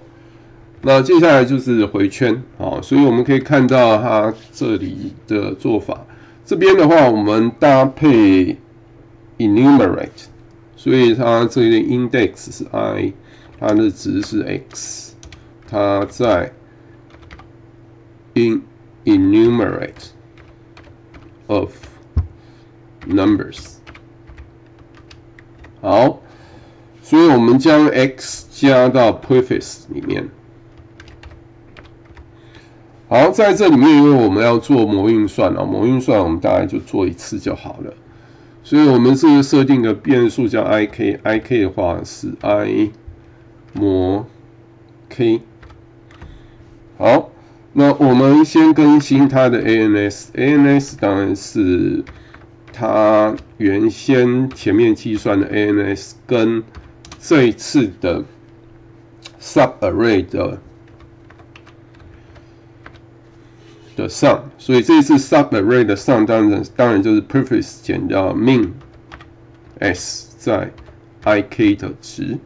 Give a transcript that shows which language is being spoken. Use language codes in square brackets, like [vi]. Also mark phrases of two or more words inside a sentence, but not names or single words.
[zh] 那接下來就是回圈所以我們可以看到它這裡的做法。這邊的話，我們搭配 enumerate， 所以它這裡的 index 是 i， 它的值是 x， 它在 [en] enumerate of numbers。 [zh] 好，所以我們將 x 加到 prefix 裡面。好，在這裡面，因為我們要做模運算模運算我們大概就做一次就好了。所以我們这個設定的變數叫 ik，ik 的話是 i 模 k。好，那我們先更新它的 ANS，ANS 當然是它原先前面計算的 ANS 跟這一次的 subarray 的 sum， 所以這一次 subarray 的 sum 當然就是 prefix 減掉 MIN_S 在 ik 的值。